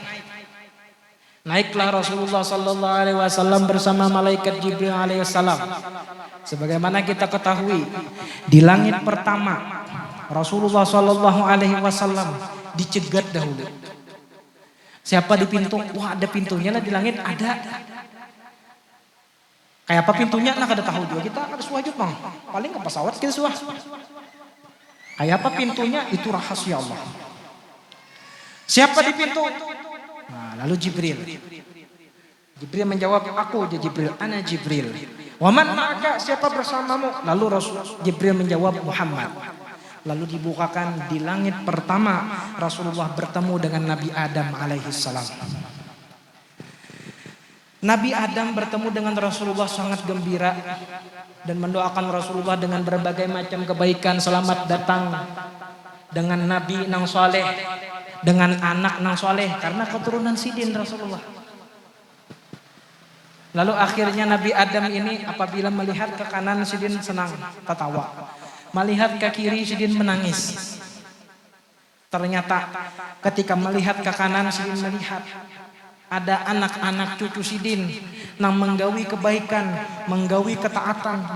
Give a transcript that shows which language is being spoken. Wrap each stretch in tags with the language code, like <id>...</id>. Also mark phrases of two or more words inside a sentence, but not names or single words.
<id>Naiklah Rasulullah SAW bersama malaikat Jibril alaihissalam. Sebagaimana kita ketahui di langit pertama Rasulullah SAW dicegat dahulu. Siapa di pintu? Wah ada pintunya lah di langit ada.</id> <bjn>Kayak apa pintunya? Nah kada tahu juga kita kada suah juga bang. Paling ke pesawat kita suah. Kayak apa pintunya? Itu rahasia Allah.</bjn> <id>Siapa di pintu? Nah, lalu Jibril. Jibril menjawab, aku Jibril, ana Jibril. Waman maka siapa bersamamu? Lalu Jibril menjawab Muhammad. Lalu dibukakan di langit pertama Rasulullah bertemu dengan Nabi Adam alaihissalam. Nabi Adam bertemu dengan Rasulullah sangat gembira dan mendoakan Rasulullah dengan berbagai macam kebaikan.</id> <bjn>Selamat datang dengan Nabi nang soleh, dengan anak nang soleh, karena keturunan sidin Rasulullah. Lalu akhirnya Nabi Adam ini apabila melihat ke kanan sidin senang, tertawa. Melihat ke kiri sidin menangis. Ternyata ketika melihat ke kanan sidin melihat ada anak-anak cucu sidin yang menggawi kebaikan, menggawi ketaatan.</bjn>